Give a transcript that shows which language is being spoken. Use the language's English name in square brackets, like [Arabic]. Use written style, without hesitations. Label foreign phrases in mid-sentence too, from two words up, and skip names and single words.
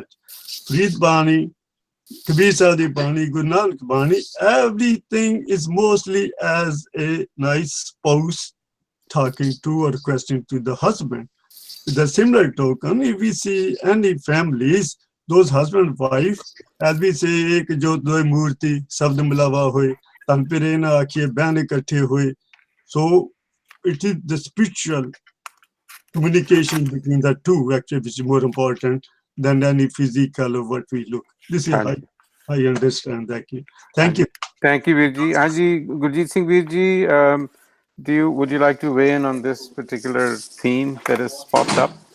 [English] Farid Bani, Kabir Sahib Bani, Guru Nanak Bani, everything is mostly as a nice spouse talking to or requesting to the husband. With a similar token, if we see any families, those husband and wife, as we say, [Punjabi] ਏਕ ਜੋਤ ਦੋਇ ਮੂਰਤੀ, ਸਬਦ ਮਿਲਾਵਾ ਹੋਇ, ਤਨ ਪਿਰੇ ਨਾ ਆਖੀਏ ਬਹਿਣੇ ਇਕੱਠੇ ਹੋਇ. [English] So it is the spiritual communication between the two, actually, which is more important than any physical or what we look. This is how I understand that. Thank you. Thank you, Virji. Haji Gurjeet Singh Virji, would you like to weigh in on this particular theme that has popped up?